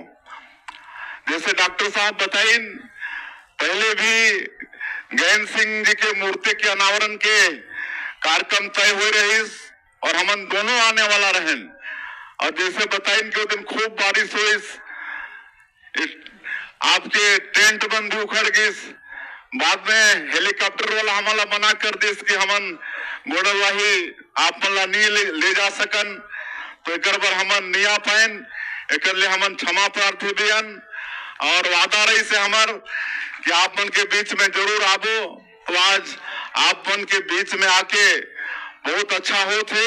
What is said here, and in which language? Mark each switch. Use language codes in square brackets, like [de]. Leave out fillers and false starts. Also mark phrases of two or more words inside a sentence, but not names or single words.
[hne] जैसे डॉक्टर साहब बताइन, पहले भी गैन सिंह जी के मूर्ति के अनावरण के कार्यक्रम तय हुए रही और हमन दोनों आने वाला रहन। और जैसे बताइन कि वो दिन खूब बारिश हुई, आपके टेंट बंद भी उखड़ गई, बाद में हेलीकॉप्टर वाला हमला मना कर दिस कि हमन गोड़वाही आप मला नहीं ले जा सकन, तो एक बार हमन नहीं आ पाएन, एक लिए हमन क्षमा प्रार्थी बियन और वादा रही से हमार कि आप मन के बीच में जरूर आबो। तो आज आप मन के बीच में आके बहुत अच्छा हो थे।